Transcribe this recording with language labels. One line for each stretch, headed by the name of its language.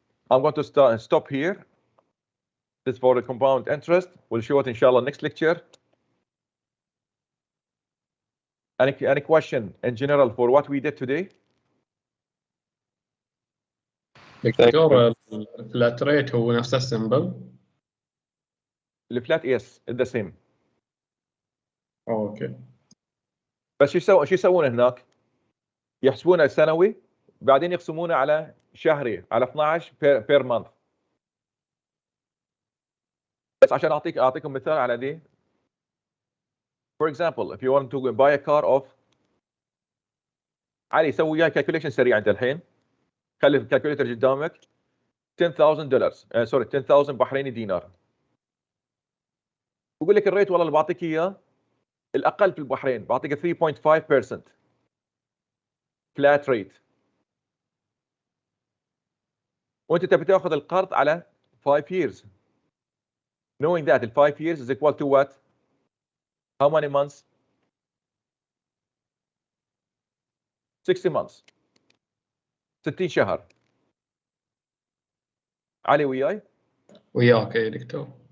English: I'm going to stop here. This is for the compound interest. We'll show it inshallah next lecture. Any question in general for what we did today?
Arabic: دكتور الفلات ريت هو نفس السمبل؟
English: الفلات yes it's the same.
Arabic: اوكي. بس شو يسوون هناك؟ يحسبونه سنوي بعدين يقسمونه على شهري على 12
English: per month.
Arabic: بس عشان اعطيكم مثال على دي.
English: For example, if you want to buy a car of علي
Arabic: سوي وياي calculation سريع انت الحين. خلي الكالكوليتر قدامك. $10,000 سوري 10,000 بحريني دينار. بقول لك الريت والله اللي بعطيك اياه الاقل في البحرين بعطيك 3.5% flat rate. وانت تبي تاخذ القرض على
English: 5 years. Knowing that the 5 years is equal to what? How many months? 60 months.
Arabic: 60 شهر. علي وياي؟ وياك يا دكتور.